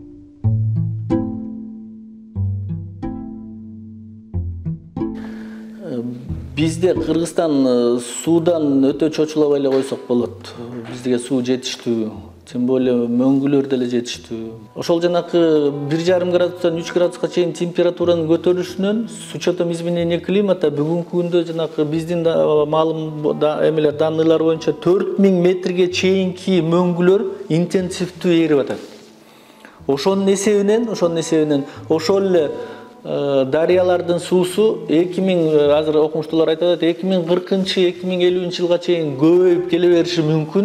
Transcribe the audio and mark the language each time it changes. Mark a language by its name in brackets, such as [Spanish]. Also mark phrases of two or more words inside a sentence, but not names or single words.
[Kyrgyz] Бизде Кыргызстан суудан өтө чочулабай эле койсок болот. Бизге суу жетиштүү, [Russian] тем более [Kyrgyz] мөңгүлөр деле жетиштүү. Ошол жанакы 1,5 градустан 3 градуска чейин температуранын көтөрүлүшүнөн [Russian] с учетом изменения климата [Kyrgyz] бүгүнкү күндө жанакы биздин маалым данныйлар боюнча 4000 метрге чейинки мөңгүлөр интенсивдүү эрип атат. Ошонун эсебинен ошол эле дарыялардын суусу 2000 азыр окумуштуулар айтып атат 2040-2050 жылга чейин көбөйүп келе бериши мүмкүн.